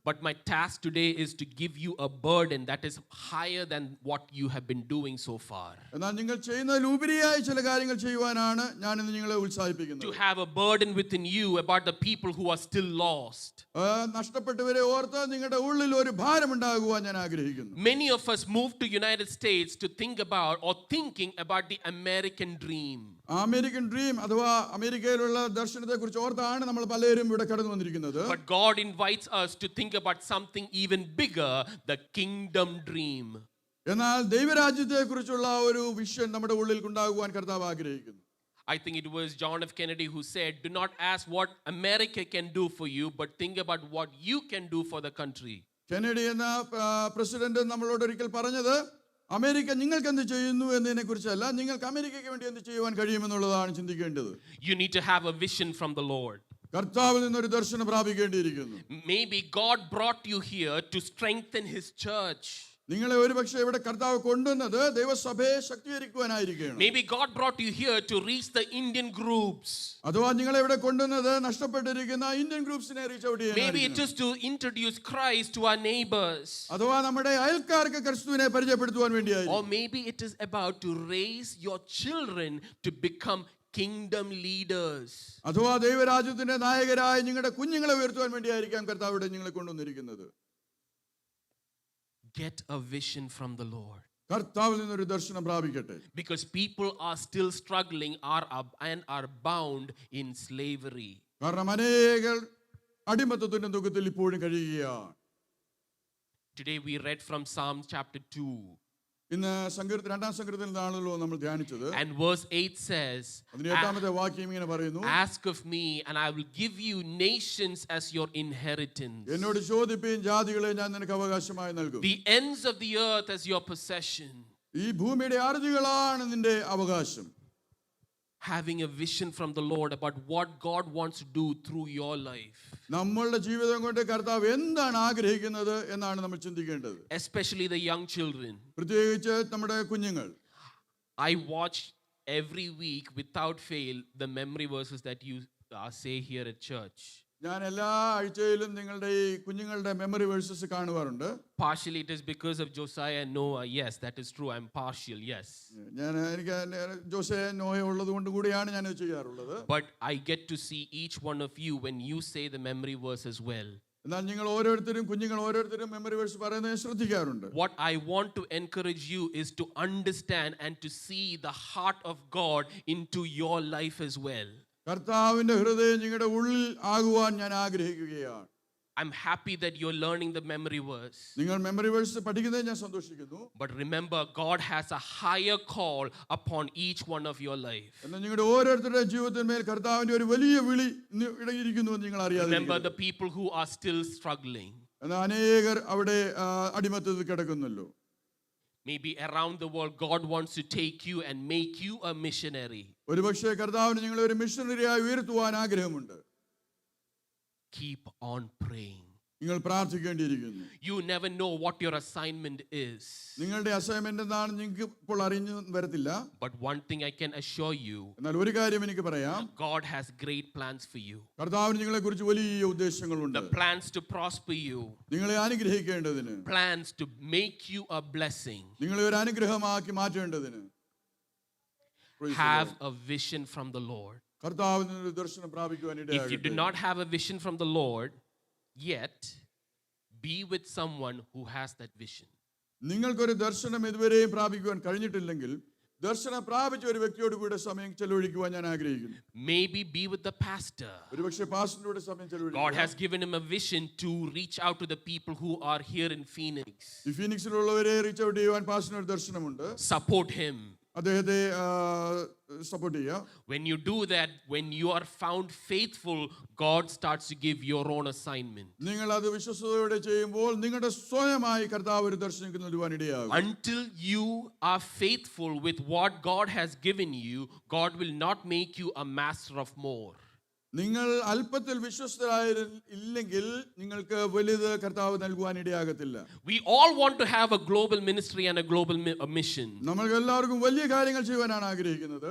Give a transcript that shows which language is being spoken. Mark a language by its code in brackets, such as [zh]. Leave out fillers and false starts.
[en] But my task today is to give you a burden that is higher than what you have been doing so far. [ml] എന്നാൽ നിങ്ങൾ ചെയ്യുന്നതിലുപരിയായി ചില കാര്യങ്ങൾ ചെയ്യുവാനാണ് ഞാൻ ഇന്ന് നിങ്ങളെ ഉത്സാഹിപ്പിക്കുന്നത്. [en] To have a burden within you about the people who are still lost. [ml] നഷ്ടപ്പെട്ടവരെ ഓർത്ത് നിങ്ങളുടെ ഉള്ളിൽ ഒരു ഭാരം ഉണ്ടാകുവാൻ ഞാൻ ആഗ്രഹിക്കുന്നു. [en] Many of us moved to United States to think about or thinking about the American dream. [ml] American dream അഥവാ അമേരിക്കയിലുള്ള ദർശനത്തെ കുറിച്ച് ഓർത്താണ് നമ്മൾ പലരും ഇവിടെ കടന്നു വന്നിരിക്കുന്നത്. [en] But God invites us to think about something even bigger, the kingdom dream. [ml] എന്നാൽ ദൈവരാജ്യത്തെ കുറിച്ചുള്ള ഒരു വിഷൻ നമ്മുടെ ഉള്ളിൽ ഉണ്ടാകുവാൻ കർത്താവ് ആഗ്രഹിക്കുന്നു. [en] I think it was John F. Kennedy who said, "Do not ask what America can do for you, but think about what you can do for the country." [ml] Kennedy എന്ന president നമ്മളോട് ഒരിക്കൽ പറഞ്ഞത് America നിങ്ങൾക്ക് എന്ത് ചെയ്യുന്നു എന്നതിനെ കുറിച്ചല്ല, നിങ്ങൾക്ക് അമേരിക്കയ്ക്ക് വേണ്ടി എന്ത് ചെയ്യുവാൻ കഴിയുമെന്നുള്ളതാണ് ചിന്തിക്കേണ്ടത്. [en] You need to have a vision from the Lord. [ml] കർത്താവിൽ നിന്നൊരു ദർശനം പ്രാപിക്കേണ്ടിയിരിക്കുന്നു. [en] Maybe God brought you here to strengthen His church. [ml] നിങ്ങളെ ഒരുപക്ഷെ ഇവിടെ കർത്താവ് കൊണ്ടുവന്നത് ദൈവസഭയെ ശക്തീകരിക്കുവാനായിരിക്കണം. [en] Maybe God brought you here to reach the Indian groups. [ml] അഥവാ നിങ്ങളെ ഇവിടെ കൊണ്ടുവന്നത് നഷ്ടപ്പെട്ടിരിക്കുന്ന ഇന്ത്യൻ ഗ്രൂപ്പ്സിനെ [en] reach out [ml] ചെയ്യാൻ. [en] Maybe it is to introduce Christ to our neighbors. [ml] അഥവാ നമ്മുടെ അയൽക്കാർക്ക് ക്രിസ്തുവിനെ പരിചയപ്പെടുത്തുവാൻ വേണ്ടിയായി. [en] Or maybe it is about to raise your children to become kingdom leaders. [ml] അഥവാ ദൈവരാജ്യത്തിന്റെ നായകരായി നിങ്ങളുടെ കുഞ്ഞുങ്ങളെ ഉയർത്തുവാൻ വേണ്ടിയായിരിക്കാം കർത്താവ് ഇവിടെ നിങ്ങളെ കൊണ്ടുവന്നിരിക്കുന്നത്. [en] Get a vision from the Lord. [ml] കർത്താവിൽ നിന്നൊരു ദർശനം പ്രാപിക്കട്ടെ. [en] Because people are still struggling and are bound in slavery. [ml] കാരണം അനേകർ അടിമത്തത്തിന്റെ ദുഃഖത്തിൽ ഇപ്പോഴും കഴിയുകയാണ്. [en] Today we read from Psalm chapter 2. [ml] ഇന്ന് രണ്ടാം സങ്കീർത്തനത്തിൽ നിന്നാണല്ലോ നമ്മൾ ധ്യാനിച്ചത്. [en] And verse 8 says, [ml] അതിന്റെ 8ാമത്തെ വാക്യം ഇങ്ങനെ പറയുന്നു, [en] "Ask of me and I will give you nations as your inheritance. [ml] എന്നോട് ചോദിപ്പീൻ, ജാതികളെ ഞാൻ നിനക്ക് അവകാശമായി നൽകും. [en] The ends of the earth as your possession." [ml] ഈ ഭൂമിയുടെ അറുതികളാണ് നിന്റെ അവകാശം. [en] Having a vision from the Lord about what God wants to do through your life. [ml] നമ്മളുടെ ജീവിതം കൊണ്ട് കർത്താവ് എന്താണ് ആഗ്രഹിക്കുന്നത് എന്നാണ് നമ്മൾ ചിന്തിക്കേണ്ടത്. [en] Especially the young children. [ml] പ്രത്യേകിച്ച് നമ്മുടെ കുഞ്ഞുങ്ങൾ. [en] I watch every week without fail the memory verses that you say here at church. [ml] ഞാൻ എല്ലാ ആഴ്ചയിലും നിങ്ങളുടെ ഈ കുഞ്ഞുങ്ങളുടെ memory versus കാണുവാറുണ്ട്. [en] Partially it is because of Josiah and Noah. Yes, that is true. I'm partial. Yes. [ml] എനിക്ക് ജോസേ നോയ ഉള്ളത് കൊണ്ട് കൂടിയാണ് ഞാൻ ഇത് ചെയ്യാറുള്ളത്. [en] But I get to see each one of you when you say the memory verse as well. [ml] എന്നാൽ നിങ്ങൾ ഓരോരുത്തരും കുഞ്ഞുങ്ങൾ ഓരോരുത്തരും മെമ്മറി വേഴ്സ് പറയുന്നത് ശ്രദ്ധിക്കാറുണ്ട്. [en] What I want to encourage you is to understand and to see the heart of God into your life as well. [ml] കർത്താവിന്റെ ഹൃദയം നിങ്ങളുടെ ഉള്ളിൽ ആകുവാൻ ഞാൻ ആഗ്രഹിക്കുകയാണ്. [en] I'm happy that you're learning the memory verse. [ml] നിങ്ങൾ മെമ്മറി വേഴ്സ് പഠിക്കുന്നത് ഞാൻ സന്തോഷിക്കുന്നു. [en] But remember, God has a higher call upon each one of your life. [ml] എന്നാൽ നിങ്ങളുടെ ഓരോരുത്തരുടെ ജീവിതത്തിന്മേൽ കർത്താവിന്റെ ഒരു വലിയ വിളി ഇരിക്കുന്നു എന്ന് നിങ്ങൾ അറിയാതെ. [en] Remember the people who are still struggling. [ml] എന്നാൽ അനേകർ അവിടെ അടിമത്തത്തിൽ കിടക്കുന്നല്ലോ. [en] Maybe around the world God wants to take you and make you a missionary. [ml] ഒരുപക്ഷേ കർത്താവിന് നിങ്ങളെ ഒരു മിഷണറിയായി ഉയർത്തുവാൻ ആഗ്രഹമുണ്ട്. [en] Keep on praying. [ml] നിങ്ങൾ പ്രാർത്ഥിക്കേണ്ടിയിരിക്കുന്നു. [en] You never know what your assignment is. [ml] നിങ്ങളുടെ അസൈൻമെന്റ് എന്താണെന്ന് നിങ്ങൾക്ക് ഇപ്പോൾ അറിഞ്ഞു വരത്തില്ല. [en] But one thing I can assure you, [ml] എന്നാൽ ഒരു കാര്യം എനിക്ക് പറയാം, [en] God has great plans for you. [ml] കർത്താവിന് നിങ്ങളെക്കുറിച്ച് വലിയ ഉദ്ദേശങ്ങളുണ്ട്. [en] The plans to prosper you. [ml] നിങ്ങളെ അനുഗ്രഹിക്കേണ്ടതിന്. [en] Plans to make you a blessing. [ml] നിങ്ങളെ ഒരു അനുഗ്രഹമാക്കി മാറ്റേണ്ടതിന്. [en] Have a vision from the Lord. [ml] കർത്താവിൽ നിന്ന് ഒരു ദർശനം പ്രാപിക്കുവാൻ [en] If you do [ml] ഇടയാകട്ടെ. [en] not have a vision from the Lord yet, be with someone who has that vision. [ml] നിങ്ങൾക്കൊരു ദർശനം ഇതുവരെയും പ്രാപിക്കുവാൻ കഴിഞ്ഞിട്ടില്ലെങ്കിൽ ദർശനം പ്രാപിച്ച ഒരു വ്യക്തിയോട് കൂടെ സമയം ചെലവഴിക്കുവാൻ ഞാൻ ആഗ്രഹിക്കുന്നു. [en] Maybe be with the pastor. [ml] ഒരുപക്ഷെ പാസ്റ്ററിനോട് സമയം [en] God [ml] ചെലവഴിക്കുക. [en] has given him a vision to reach out to the people who are here in Phoenix. [ml] ഈ ഫീനിക്സിലുള്ളവരെ [en] reach out [ml] ചെയ്യുവാൻ പാസ്റ്ററിന് ഒരു ദർശനമുണ്ട്. [en] Support him. [ml] അദ്ദേഹത്തെ സപ്പോർട്ട് ചെയ്യുക. [en] When you do that, when you are found faithful, God starts to give your own assignment. [ml] നിങ്ങൾ അത് വിശ്വസ്തയോടെ ചെയ്യുമ്പോൾ നിങ്ങളുടെ സ്വയമായി കർത്താവ് ഒരു ദർശനം നൽകുവാൻ ഇടയാകും. [en] Until you are faithful with what God has given you, God will not make you a master of more. [ml] നിങ്ങൾ അല്പത്തിൽ വിശ്വസ്തരായില്ലെങ്കിൽ നിങ്ങൾക്ക് വലുത് കർത്താവ് നൽകുവാൻ ഇടയാകത്തില്ല. [en] We all want to have a global ministry and a global mission. [ml] നമ്മൾക്ക് എല്ലാവർക്കും വലിയ കാര്യങ്ങൾ ചെയ്യുവാനാണ് ആഗ്രഹിക്കുന്നത്.